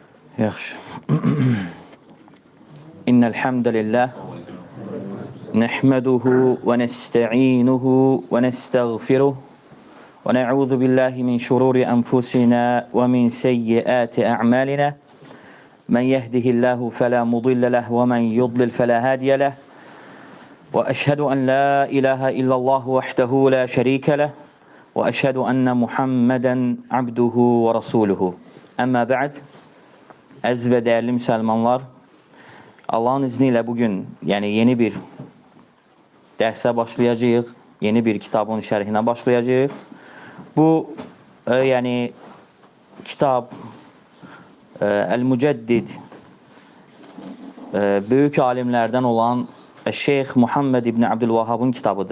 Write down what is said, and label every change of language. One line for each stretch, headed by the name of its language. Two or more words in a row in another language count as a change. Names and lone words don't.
Azerbaijani: Yaxşı.
Arabic: إن الحمد لله نحمده ونستعينه ونستغفره ونعوذ بالله من شرور أنفسنا ومن سيئات أعمالنا. من يهده الله فلا مضل له ومن يضلل فلا هادي له. وأشهد أن لا إله إلا الله وحده لا شريك له وأشهد أن محمدا عبده ورسوله. أما بعد.
Azerbaijani: Əziz və dəyərli müsəlmanlar, Allahın izni ilə bugün yeni bir dərsə başlayacağıq, yeni bir kitabın şərhinə başlayacağıq. Bu kitab El-Mücəddid böyük alimlərdən olan Şeyx Muhammed İbn Abdülvahhabın kitabıdır.